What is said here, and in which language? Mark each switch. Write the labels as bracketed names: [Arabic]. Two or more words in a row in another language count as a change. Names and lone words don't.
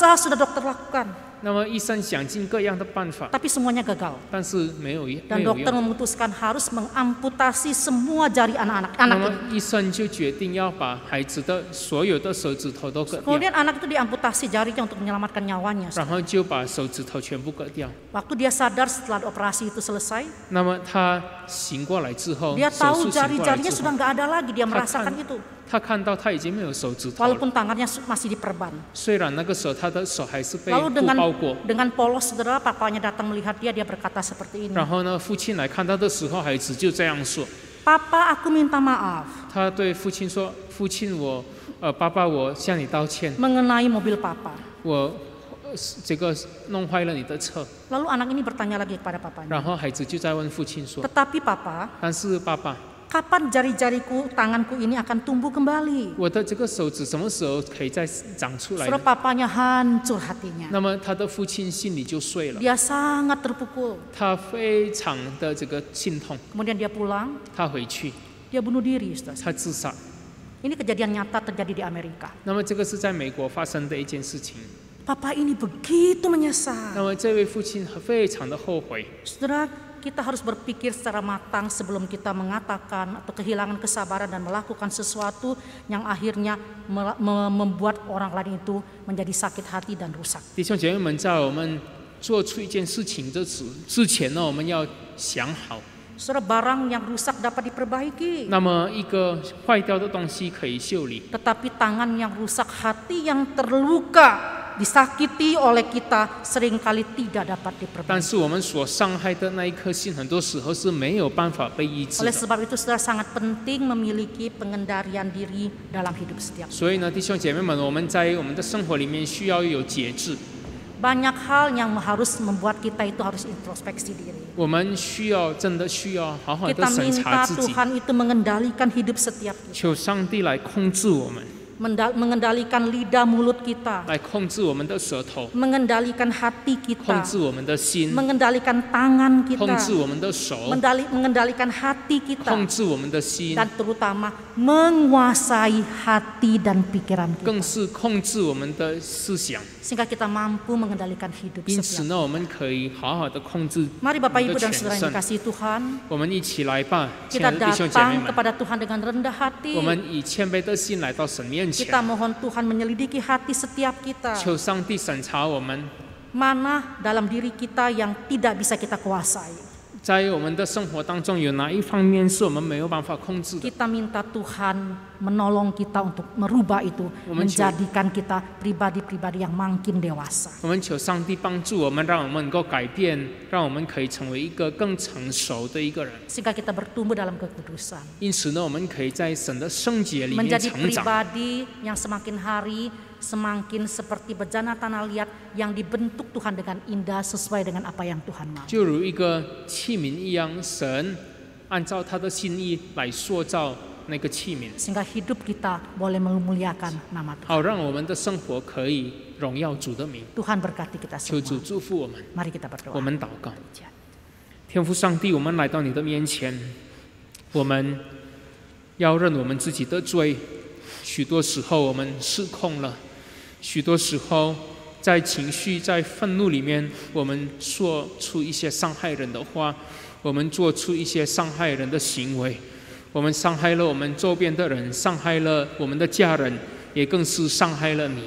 [Indonesian] usaha sudah dokter lakukan, [Chinese] 那么医生想尽各样的办法， [Indonesian] tapi semuanya gagal. [Chinese] 但是没有 [Indonesian] Dan [Chinese] 用。 [Indonesian] dokter memutuskan harus mengamputasi semua jari anak-anak [Chinese] 那 [Indonesian] anak [Chinese] 么 [Indonesian] ini. [Chinese] 医生就决定要把孩子的所有的手指头都割掉， [Indonesian] Kemudian anak itu diamputasi jarinya untuk menyelamatkan nyawanya. [Chinese] 然后就把手指头全部割掉。 [Indonesian] Waktu dia sadar setelah operasi itu selesai, [Chinese] 那么他醒过来之后， [Indonesian] dia [Chinese] 手 [Indonesian] tahu [Chinese] 术醒过来 [Indonesian] jari-jarinya [Chinese] 之 [Indonesian] sudah [Chinese] 后， [Indonesian] nggak ada lagi. Dia Akan- merasakan itu. [Chinese] 他看到他已经没有手指头了。 [Indonesian] Walaupun tangannya masih diperban. [Chinese] 虽然那个时候他的手还是被 [Indonesian] Lalu [Chinese] 布 [Indonesian] dengan [Chinese] 包裹， [Indonesian] dengan polos, saudara, papanya datang melihat dia, dia berkata seperti ini. [Chinese] 然后呢，父亲来看他的时候，孩子就这样说。 [Indonesian] Papa, aku minta maaf [Chinese] 他对父亲说：“父亲，爸爸，我向你道歉， [Indonesian] mengenai mobil papa. [Chinese] 我这个弄坏了你的车。 [Indonesian] Lalu anak ini bertanya lagi kepada ” papanya. [Chinese] 然后孩子就在问父亲说 [Indonesian] Tetapi papa, ：“ [Chinese] 但是爸爸， [Indonesian] kapan jari-jariku, tanganku ini akan tumbuh kembali? [Chinese] 我的这个手指什么时候可以再长出来 [Indonesian] Saudara, [Chinese] 呢 [Indonesian] papanya hancur hatinya. [Chinese] 那么他的父亲心里就碎了， [Indonesian] Dia sangat terpukul. [Chinese] 他非常的这个心痛。 [Indonesian] Kemudian dia pulang, [Chinese] 他回去， [Indonesian] dia bunuh diri, saudara. [Chinese] 他自杀。 [Indonesian] Ini kejadian nyata terjadi di Amerika. [Chinese] 那么这个是在美国发生的一件事情。 [Indonesian] Papa ini begitu menyesal. [Chinese] 那么这位父亲非常的后悔。 [Indonesian] Saudara, kita harus berpikir secara matang sebelum kita mengatakan atau kehilangan kesabaran dan melakukan sesuatu yang akhirnya membuat orang lain itu menjadi sakit hati dan rusak. [Chinese] 弟兄姐妹们，在我们做出一件事情之前呢，我们要想好。 [Indonesian] Saudara, barang yang rusak dapat diperbaiki. [Chinese] 那么一个坏掉的东西可以修理， [Indonesian] Tetapi tangan yang rusak, hati yang terluka disakiti oleh kita seringkali tidak dapat [Chinese] 但 [Indonesian] diperbaiki. [Chinese] 是我们所伤害的那一颗心，很多时候是没有办法被医治 [Indonesian] Oleh [Chinese] 的。 [Indonesian] sebab itu saudara sangat penting memiliki pengendalian diri dalam hidup setiap. [Chinese] 所以呢，弟兄姐妹们，我们在我们的生活里面需要有节制， [Indonesian] Banyak hal yang harus membuat kita itu harus introspeksi diri. [Chinese] 我们真的需要好好的 [Indonesian] Kita [Chinese] 审查 [Indonesian] minta [Chinese] 自己， [Indonesian] Tuhan itu mengendalikan hidup setiap kita. [Chinese] 求上帝来控制我们， [Indonesian] Mengendalikan lidah mulut kita. [Chinese] 来控制我们的舌头， [Indonesian] Mengendalikan hati [Chinese] 控 [Indonesian] kita. [Chinese] 制我们的心， [Indonesian] Mengendalikan tangan [Chinese] 控 [Indonesian] kita. [Chinese] 制我们的手， [Indonesian] Mengendalikan hati kita. [Chinese] 控制我们的心， [Indonesian] Dan terutama menguasai hati dan pikiran [Chinese] 更 [Indonesian] kita. [Chinese] 是控制我们的思想。 [Indonesian] Sehingga kita mampu mengendalikan hidup [Chinese] 因此 [Indonesian] setiap. [Chinese] 呢，我们可以好好的控制 [Indonesian] Mari [Chinese] 我 [Indonesian] Bapak [Chinese] 们 [Indonesian] Ibu [Chinese] 的 [Indonesian] dan [Chinese] 全 [Indonesian] Saudara yang [Chinese] 身。 [Indonesian] dikasihi Tuhan, [Chinese] 我们一起来吧，亲 [Indonesian] kita [Chinese] 爱的弟兄姐妹 [Indonesian] datang [Chinese] 们， [Indonesian] kepada Tuhan dengan rendah hati. [Chinese] 我们以谦卑的心来到神面前， [Indonesian] Kita mohon Tuhan menyelidiki hati setiap kita. [Chinese] 求上帝审查我们， [Indonesian] Mana dalam diri kita yang tidak bisa kita kuasai. [Chinese] 在我们的生活当中有哪一方面是我们没有办法控制的？ [Indonesian] Kita minta Tuhan menolong kita untuk merubah itu, menjadikan kita pribadi-pribadi yang makin dewasa. [Chinese] 我们求上帝帮助我们，让我们能够改变，让我们可以成为一个更成熟的一个人。 [Indonesian] Sehingga kita bertumbuh dalam kekudusan. [Chinese] 因此呢，我们可以在神的圣洁里面 [Indonesian] Menjadi [Chinese] 成长， [Indonesian] pribadi yang semakin hari semakin seperti bejana tanah liat yang dibentuk Tuhan dengan indah sesuai dengan apa yang Tuhan mau. [Chinese] 就如一个器皿一样，神按照他的心意来塑造那个器皿， [Indonesian] Sehingga hidup kita boleh memuliakan nama Tuhan. [Chinese] 好让我们的生活可以荣耀主的名。 [Indonesian] Tuhan berkati kita [Chinese] 求主 [Indonesian] semua. [Chinese] 祝福我们， [Indonesian] Mari kita berdoa. [Chinese] 我们祷告。天父上帝，我们来到你的面前，我们要认我们自己的罪。许多时候我们失控了，许多时候在情绪、在愤怒里面，我们说出一些伤害人的话，我们做出一些伤害人的行为，我们伤害了我们周边的人，伤害了我们的家人，也更是伤害了你。